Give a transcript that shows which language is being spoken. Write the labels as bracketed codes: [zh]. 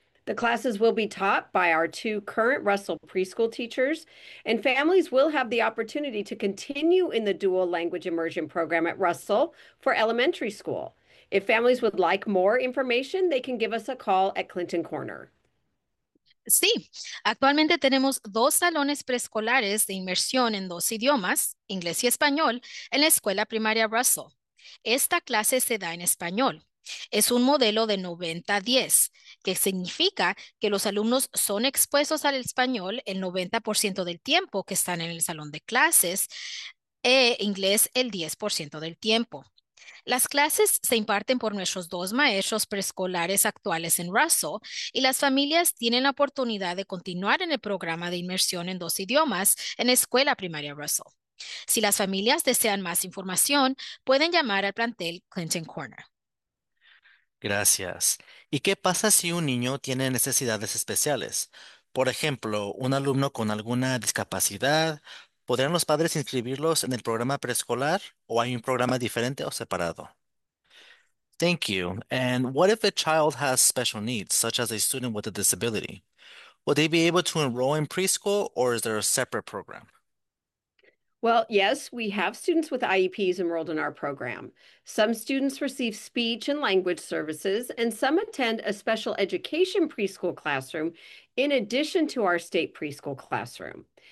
[en] The classes will be taught by our two current Russell preschool teachers, and families will have the opportunity to continue in the dual language immersion program at Russell for elementary school. If families would like more information, they can give us a call at Clinton Corner. [es] Sí, actualmente tenemos dos salones preescolares de inmersión en dos idiomas, inglés y español, en la escuela primaria Russell. Esta clase se da en español. Es un modelo de 90-10, que significa que los alumnos son expuestos al español el 90% del tiempo que están en el salón de clases, e inglés el 10% del tiempo. Las clases se imparten por nuestros dos maestros preescolares actuales en Russell y las familias tienen la oportunidad de continuar en el programa de inmersión en dos idiomas en Escuela Primaria Russell. Si las familias desean más información, pueden llamar al plantel Clinton Corner. Gracias. ¿Y qué pasa si un niño tiene necesidades especiales? Por ejemplo, un alumno con alguna discapacidad, ¿podrían los padres inscribirlos en el programa preescolar o hay un programa diferente o separado? [en] Thank you. And what if a child has special needs, such as a student with a disability? Will they be able to enroll in preschool or is there a separate program? Well, yes, we have students with IEPs enrolled in our program. Some students receive speech and language services, and some attend a special education preschool classroom in addition to our state preschool classroom.